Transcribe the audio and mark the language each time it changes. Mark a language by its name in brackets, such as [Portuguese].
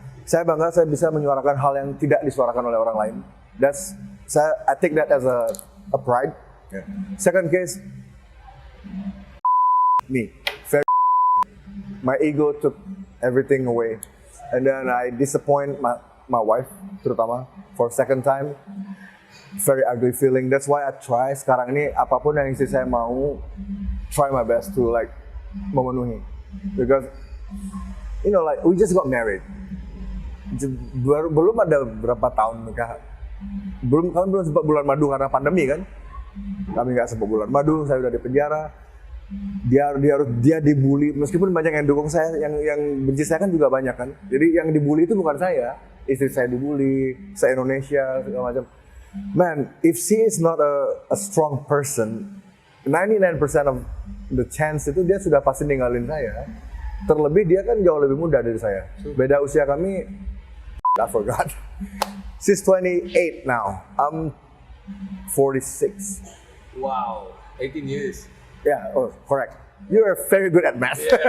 [Indonesian] Saya bangga saya bisa menyuarakan hal yang tidak disuarakan oleh orang lain. [English] I take that as a pride. Yeah. Second case, my ego took everything away, and then I disappoint my wife, [Indonesian] terutama [English] for second time. Very ugly feeling. That's why I try [Indonesian] sekarang ini apapun yang istri saya mau, [English] try my best to [Indonesian] memenuhi. [English] Because we just got married. [Indonesian] Belum ada berapa tahun nikah. Kami belum sempat bulan madu karena pandemi kan. Kami nggak sempat bulan madu, saya udah di penjara. Dia dibully, meskipun banyak yang dukung saya, yang benci saya kan juga banyak kan. Jadi yang dibully itu bukan saya, istri saya dibully, se-Indonesia segala macam. [English] Man, if she is not a strong person, 99% of the chance [Indonesian] itu dia sudah pasti ninggalin saya. Terlebih dia kan jauh lebih muda dari saya. Beda usia kami, [English] I forgot. She's 28 now. I'm 46. Wow, 18 years. Yeah, oh correct. You are very good at math.